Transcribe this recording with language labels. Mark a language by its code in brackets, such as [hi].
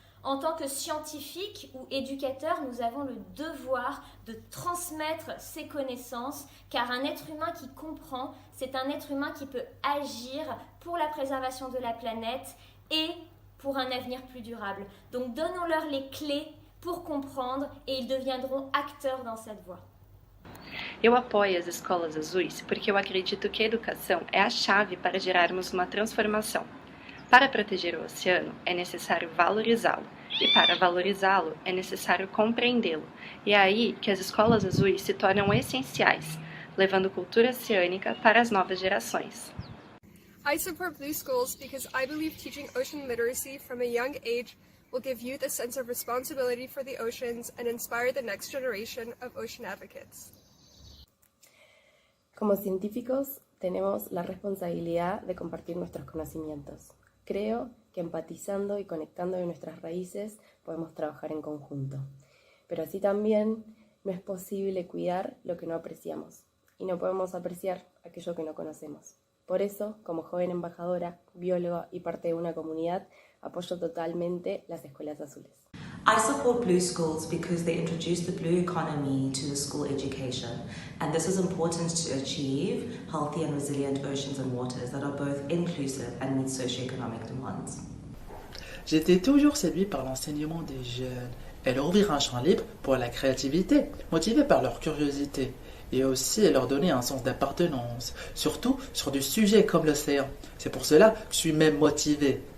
[fr] En tant que scientifiques ou éducateurs, nous avons le devoir de transmettre ces connaissances, car un être humain qui comprend, c'est un être humain qui peut agir pour la préservation de la planète et pour un avenir plus durable. Donc donnons-leur les clés pour comprendre et ils deviendront acteurs dans cette voie. [pt] Eu apoio as escolas azuis porque eu acredito que a educação é a chave para gerarmos uma transformação. Para proteger o oceano, é necessário valorizá-lo, e para valorizá-lo, é necessário compreendê-lo. E é aí que as escolas azuis se tornam essenciais, levando cultura oceânica para as novas gerações. [en] I support Blue Schools because I believe teaching ocean literacy from a young age will give youth a sense of responsibility for the oceans and inspire the next generation of ocean advocates. [es] Como científicos, tenemos la responsabilidad de compartir nuestros conocimientos. Creo que empatizando y conectando de nuestras raíces podemos trabajar en conjunto. Pero así también no es posible cuidar lo que no apreciamos y no podemos apreciar aquello que no conocemos. Por eso, como joven embajadora, bióloga y parte de una comunidad, apoyo totalmente las escuelas azules. [en] I support Blue Schools because they introduce the blue economy to the school education, and this is important to achieve healthy and resilient oceans and waters that are both inclusive and meet socio-economic demands. [fr] J'étais toujours séduit par l'enseignement des jeunes et leur ouvrir un champ libre pour la créativité, motivés par leur curiosité, et aussi leur donner un sens d'appartenance, surtout sur des sujets comme l'océan. C'est pour cela que je suis même motivé